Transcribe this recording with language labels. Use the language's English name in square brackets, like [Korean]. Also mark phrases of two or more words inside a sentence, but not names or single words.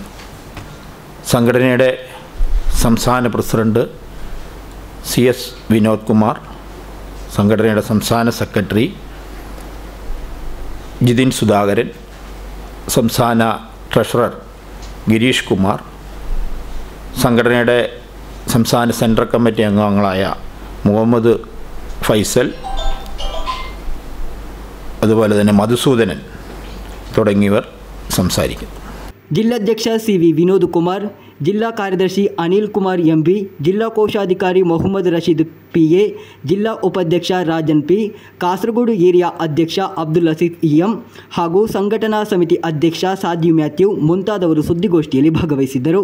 [Malayalam] സംഘടനയുടെ സംസ്ഥാന പ്രസിഡന്റ് CS വിനോദ് കുമാർ, സംഘടനയുടെ സംസ്ഥാന സെക്രട്ടറി ജിതിൻ സുധാകരൻ, സംസ്ഥാന ട്രഷറർ ഗിരീഷ് കുമാർ, സംഘടനയുടെ സംസ്ഥാന സെൻട്രൽ കമ്മിറ്റി അംഗങ്ങളായ മുഹമ്മദ് ഫൈസൽ, അതുപോലെ തന്നെ മധുസൂദനൻ തുടങ്ങിയവർ സംസാരിക്കുന്നു. [Kannada] ಜಿಲ್ಲಾಧ್ಯಕ್ಷ CV ವಿನೋದ್ ಕುಮಾರ್, ಜಿಲ್ಲಾ ಕಾರ್ಯದರ್ಶಿ ಅನಿಲ್ ಕುಮಾರ್ MB, ಜಿಲ್ಲಾ ಕೋಶಾಧಿಕಾರಿ ಮೊಹಮ್ಮದ್ ರಶೀದ್ PA, ಜಿಲ್ಲಾ ಉಪಾಧ್ಯಕ್ಷ ರಾಜನ್ P, ಕಾಸರಗೋಡು ಏರಿಯಾ ಅಧ್ಯಕ್ಷ ಅಬ್ದುಲ್ ಲತೀಫ್ EM ಹಾಗೂ ಸಂಘಟನಾ ಸಮಿತಿ ಅಧ್ಯಕ್ಷ ಸಾಜಿ ಮ್ಯಾಥ್ಯೂ ಮುಂತಾದವರು ಸುದ್ದಿಗೋಷ್ಠಿಯಲ್ಲಿ ಭಾಗವಹಿಸಿದ್ದರು.